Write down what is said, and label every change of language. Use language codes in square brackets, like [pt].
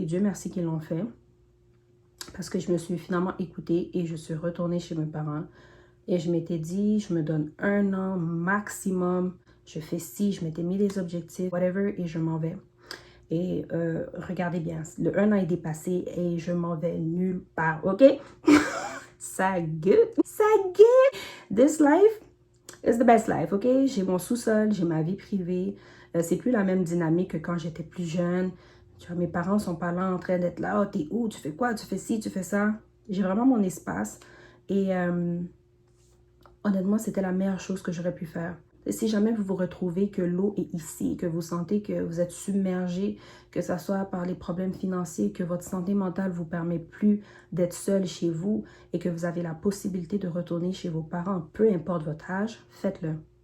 [fr] Dieu merci qu'ils l'ont fait. Parce que je me suis finalement écoutée et je suis retournée chez mes parents. Et je m'étais dit, je me donne 1 an maximum. Je fais ci, je m'étais mis des objectifs, whatever, et je m'en vais. Et regardez bien, le 1 an est dépassé et je m'en vais nulle part, ok? Ça good. [en] This life is the best life, ok? [fr] J'ai mon sous-sol, j'ai ma vie privée. C'est plus la même dynamique que quand j'étais plus jeune. Tu vois, mes parents sont pas là en train d'être là. Oh, t'es où? Tu fais quoi? Tu fais ci, tu fais ça. J'ai vraiment mon espace. Et honnêtement, c'était la meilleure chose que j'aurais pu faire. Si jamais vous vous retrouvez que l'eau est ici, que vous sentez que vous êtes submergé, que ce soit par les problèmes financiers, que votre santé mentale ne vous permet plus d'être seul chez vous et que vous avez la possibilité de retourner chez vos parents, peu importe votre âge, faites-le.